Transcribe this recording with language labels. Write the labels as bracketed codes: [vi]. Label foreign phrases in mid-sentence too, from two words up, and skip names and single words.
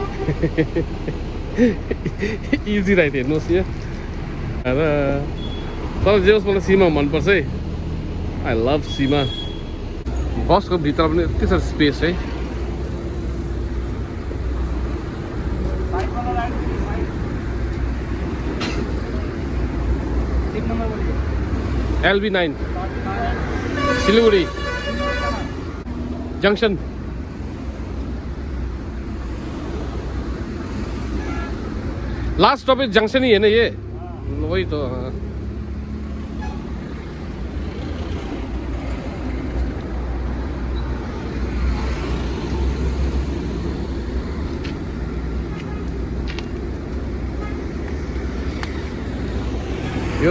[en] easy ride [ne] हेर्नुहोस् यहाँ र तर जे होस् मलाई सीमा मनपर्छ है [en] I love [ne] सीमा बसको भित्र पनि यति साह्रो स्पेस है [hi] LB9 सिलगढी जंक्शन [en] last stoppage [hi] जंक्शन ही है ना ये वही तो [ne] यो त